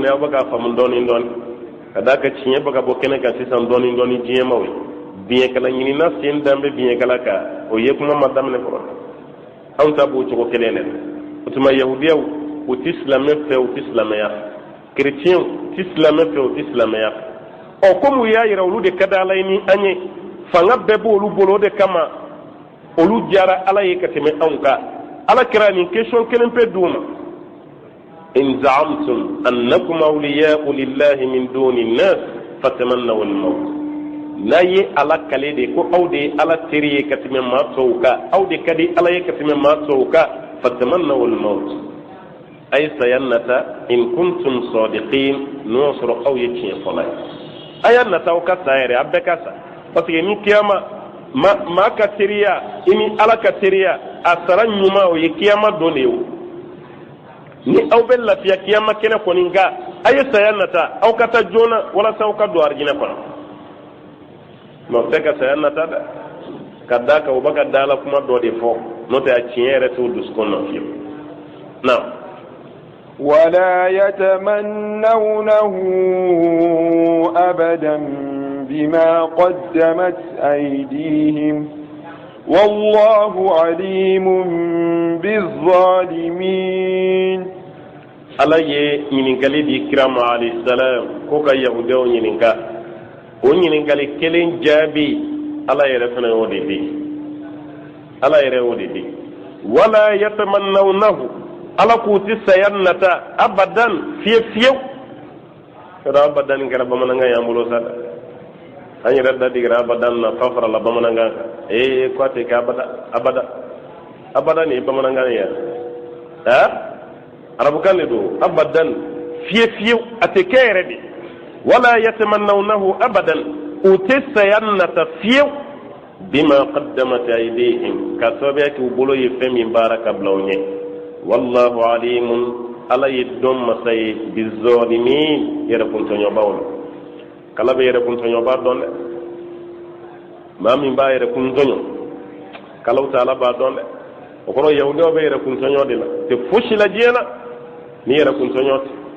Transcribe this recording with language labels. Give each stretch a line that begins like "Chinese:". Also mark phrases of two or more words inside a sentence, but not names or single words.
Bambara: aw bɛ k'a faamu dɔɔnin dɔɔnin ka d'a kan tiɲɛ bɛ ka bɔ kɛnɛ kan sisan dɔɔnin dɔɔnin diɲɛmaw ye biɲɛkala ɲinina sen dan bɛ biɲɛkala kan o ye kuma ma daminɛ fɔlɔ anw ta b'o cogo kelen de o tuma yahudiyaw u ti silamɛ fɛ u ti silamɛya kerecɛnw ti silamɛ fɛ u ti silamɛya ɔ komi u y'a yira olu de ka di ala ye ni an ye fanga bɛɛ b'olu bolo o de kama olu diyara ala ye ka tɛmɛ anw kan ala kɛra nin question kelen pe d'u ma
Arabic: إن زعمتم أنكم أولياء لله من دون الناس فتمنوا الموت
Bambara: n'a ye ala kale de ko aw de ye ala teri ye ka tɛmɛ maa tɔw kan aw de ka di ala ye ka tɛmɛ maa tɔw kan
Arabic: فتمنوا الموت
Bambara: a ye saya nata
Arabic: إن كنتم صادقين
Bambara: n'o sɔrɔ aw ye tiɲɛ fɔla ye a y'a nata aw ka sa yɛrɛ a bɛɛ ka sa
French: parce que
Bambara: ni kiyama maa ka teriya i ni ala ka teriya a sara ɲuman o ye kiyama don de ye o ni aw bɛ lafiya kiyama kɛnɛ kɔni nka a ye saya nata aw ka taa joona walasa aw ka don arijinɛ kɔnɔ mɛ o tɛ ka saya nata dɛ ka d'a kan o bɛ ka da la kuma dɔ de fɔ n'o tɛ a tiɲɛ yɛrɛ t'o dusukun na fiyewu naam.
Arabic: ولا يتمنونه أبدا بما قدمت أيديهم والله عليم بالظالمين.
Bambara: ala ye ɲininkali di kirama
Arabic: عليه السلام
Bambara: ko ka yahudiyaw ɲininka o ɲininkali kelen jaabi ala yɛrɛ fana y'o de di ala yɛrɛ y'o de di
Arabic: ولا يتمنونه
Bambara: ala k'u ti saya nata abadan fiye fiyew kɛra abadan kɛra bamanankan y'an bolo sa an yɛrɛ da digira abadan na fa farala bamanankan kan ko a tɛ kɛ abada nin ye bamanankan ye arabukan de don abadan fiye fiyew a tɛ kɛ yɛrɛ de
Arabic: ولا يتمنونه
Bambara: abadan u tɛ saya nata fiyew
Arabic: بما قدمت أيديهم
Bambara: ka sababuya kɛ u bolo ye fɛn min baara ka bila u ɲɛ
Arabic: والله عليم
Bambara: ala ye dɔn masa ye bizalimin yɛrɛkuntɔɲɔbaw la kala bɛ yɛrɛkuntɔɲɔba dɔn dɛ maa min b'a yɛrɛkuntɔɲɔ kalaw taala b'a dɔn dɛ o kɔrɔ yahudiyaw bɛ yɛrɛkuntɔɲɔ de la tɛ fosi la diɲɛ na ni yɛrɛkuntɔɲɔ tɛ